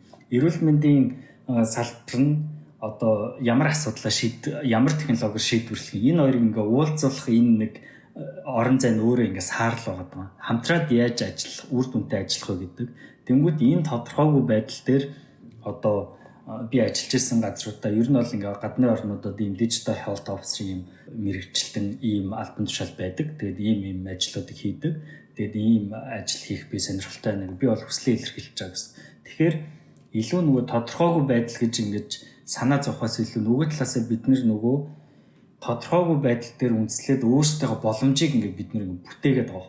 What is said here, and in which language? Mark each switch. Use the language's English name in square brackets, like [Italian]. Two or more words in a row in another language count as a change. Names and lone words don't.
[Mongolian] Эрүүл мэндийн салбар нь одоо ямар асуудлаа ямар технологиор шийдвэрлэх юм. Энэ хоёрыг ингээ уулзуулах энэ нэг орон зай нь өөрөө ингээ саарл байгаа. Хамтраад яаж ажиллах, үр дүнтэй ажиллах вэ гэдэг. Тэнгүүд энэ тодорхойгүй байдал дээр одоо би ажиллаж исэн газруудаа ер нь бол ингээ гадны орнуудад ийм [English] digital health officer [Mongolian] ийм мэргэжилтэн ийм албан тушаал байдаг. Тэгээд ийм ажлуудыг хийдэг. Тэгээд ийм ажил хийх би сонирхолтой байна. Би бол хүслээ илэрхийлж байгаа гэсэн. Тэгэхээр илүү нөгөө тодорхойгүй байдал гэж ингэж санаа зовхоос илүү нөгөө талаасаа бид нөгөө тодорхойгүй байдал дээр үндэслээд өөрсдөө боломжийг ингээд бид нэг бүтээгээд байгаа.